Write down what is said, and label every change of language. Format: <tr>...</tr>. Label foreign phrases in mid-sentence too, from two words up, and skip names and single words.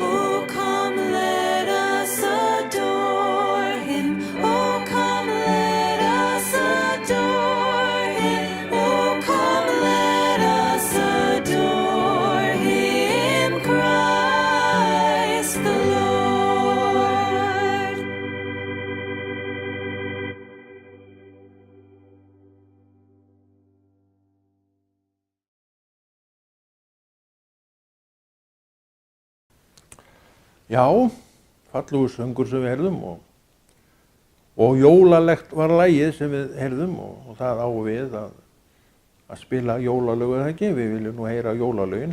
<en>Oh, come, let us adore him. Oh, come, let us adore him. Oh, come, let us adore him, Christ the Lord.</en> <is>Já, fallegur söngur sem við heyrðum og jólalegt var lagið sem við heyrðum og það á við að spila jólalög eða ekki, við viljum nú heyra jólalögin.</is>